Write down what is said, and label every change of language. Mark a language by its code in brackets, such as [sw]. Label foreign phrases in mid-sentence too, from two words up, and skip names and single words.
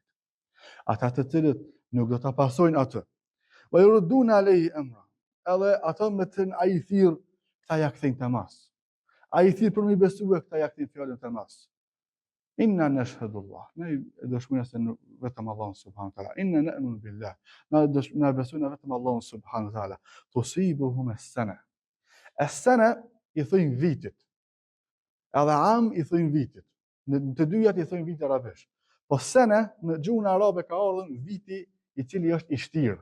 [sq] Ata të cilët nuk do ta pasojnë atë. [ar] ويردون عليه أمرا. [sq] Edhe ata me të cilën ai thirr, këta ja kthejnë tamas. Ai thirr për mi besue, këta ja kthejnë fjalën tamas. [ar] إنا نشهد الله. [sq] Ne dëshmojmë se vetëm Allahu [ar] سبحانه وتعالى. إنا نؤمن بالله. [sq] Ne besojmë vetëm Allahu [ar] سبحانه وتعالى. تصيبهم السنة. [sq] As-sana i thojnë vitit. Edhe am i thojnë vitit. Në të dyjat i thojnë vit arabisht. Po sana në gjuhën arabe ka ardhur viti i cili është i shtirë.